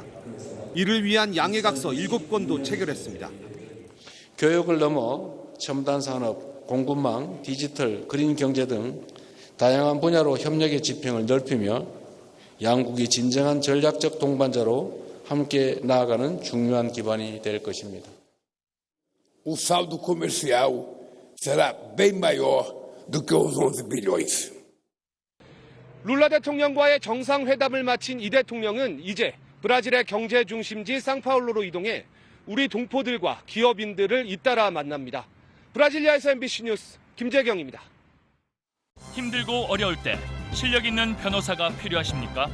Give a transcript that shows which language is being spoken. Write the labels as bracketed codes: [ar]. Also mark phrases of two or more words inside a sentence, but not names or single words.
[ko] 이를 위한 양해각서 7건도 체결했습니다. 교육을 넘어 첨단 산업, 공급망, 디지털, 그린 경제 등 다양한 분야로 협력의 지평을 넓히며 양국이 진정한 전략적 동반자로 함께 나아가는 중요한 기반이 될 것입니다. [pt] O saldo comercial será bem maior do que os 11 bilhões. [ko] 룰라 대통령과의 정상회담을 마친 이 대통령은 이제 브라질의 경제 중심지 상파울루로 이동해 우리 동포들과 기업인들을 잇따라 만납니다. 브라질리아에서 MBC 뉴스 김재경입니다. 힘들고 어려울 때 실력 있는 변호사가 필요하십니까?